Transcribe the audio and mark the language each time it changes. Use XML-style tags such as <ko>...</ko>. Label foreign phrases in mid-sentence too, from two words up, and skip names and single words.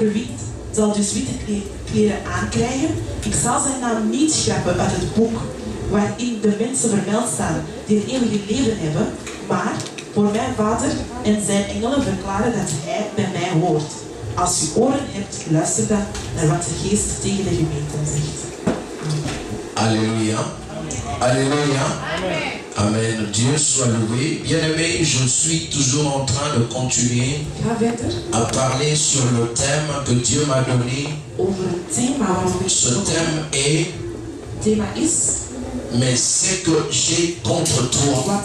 <nl>Wie overwint zal dus witte kleren aankrijgen. Ik zal zijn naam niet schrappen uit het boek waarin de mensen vermeld staan die het eeuwige leven hebben, maar voor mijn Vader en zijn engelen verklaren dat hij bij mij hoort. Als u oren hebt, luister dan naar wat de Geest tegen de gemeenten zegt.</nl> <fr>Alléluia. Alléluia. Amen. Dieu soit loué. Bien-aimé, je suis toujours en train de continuer à parler sur le thème que Dieu m'a donné. Ce thème est mais c'est que j'ai contre toi.</fr>